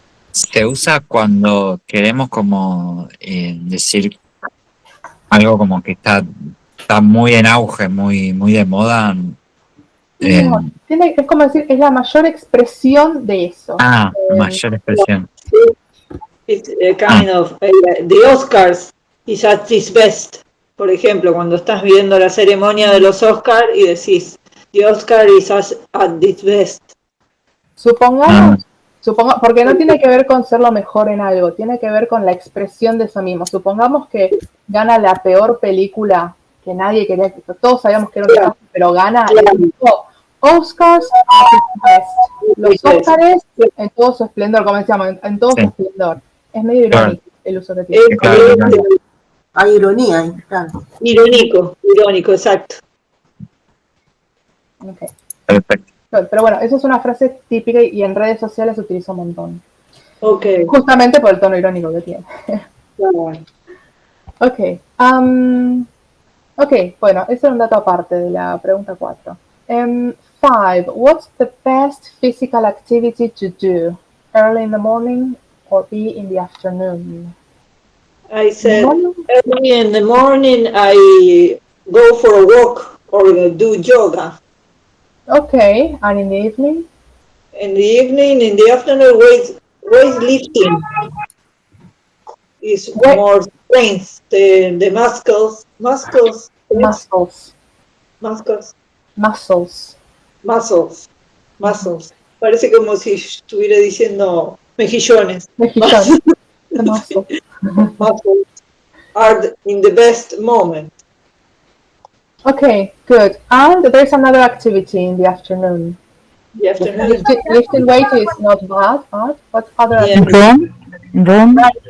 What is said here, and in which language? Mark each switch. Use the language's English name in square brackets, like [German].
[Spanish] Se usa cuando queremos como decir algo como que está muy en auge, muy de moda. No, es como decir, es la mayor expresión de eso. Mayor expresión. [English] It's kind of the Oscars is at its best. [Spanish] Por ejemplo, cuando estás viendo la ceremonia de los Oscars y decís, [English] the Oscar is at its best. [Spanish] Supongamos, porque no tiene que ver con ser lo mejor en algo, tiene que ver con la expresión de eso mismo. Supongamos que gana la peor película que nadie quería, todos sabíamos que era un desastre, pero gana el Oscars [English] at its best. [Spanish] Los Oscars en todo su esplendor, como decíamos, en todo su esplendor. Es medio irónico el uso que tiene. Hay ironía, claro. Irónico, exacto. Okay. Perfecto. Pero bueno, esa es una frase típica y en redes sociales se utiliza un montón. Okay. Justamente por el tono irónico que tiene. Ok. Ok, bueno, ese era un dato aparte de la pregunta 4. 5. [English] What's the best physical activity to do? Early in the morning or be in the afternoon? I said early in the morning I go for a walk or do yoga. Okay, and in the evening? In the evening, in the afternoon, weightlifting is more strength. The muscles. [Spanish] Parece como si estuviera diciendo mejillones. [English] The muscle. Muscles are in the best moment. Okay, good. And there's another activity in the afternoon. The afternoon. Lifting weight is not bad, but what other Yeah. activity? Run, Running,